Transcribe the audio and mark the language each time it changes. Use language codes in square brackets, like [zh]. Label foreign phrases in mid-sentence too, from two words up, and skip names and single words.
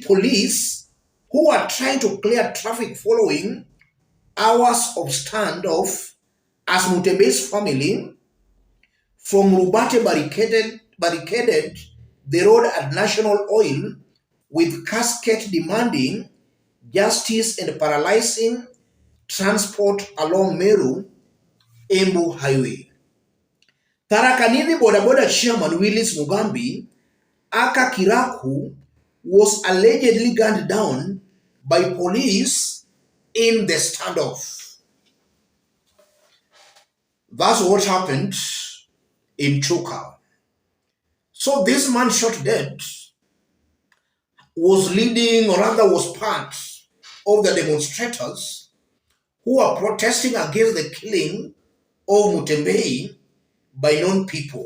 [en] police who were trying to clear traffic following hours of standoff as Mutembe's family from Rubate barricaded the road at National Oil with casket demanding justice and paralyzing transport along Meru Embu Highway. Tharaka Nithi boda chairman Willis Mugambi Aka Kiraku was allegedly gunned down by police in the standoff. That's what happened in Chuka. So this man shot dead was leading, or rather was part of the demonstrators who are protesting against the killing of Mutembe by known people.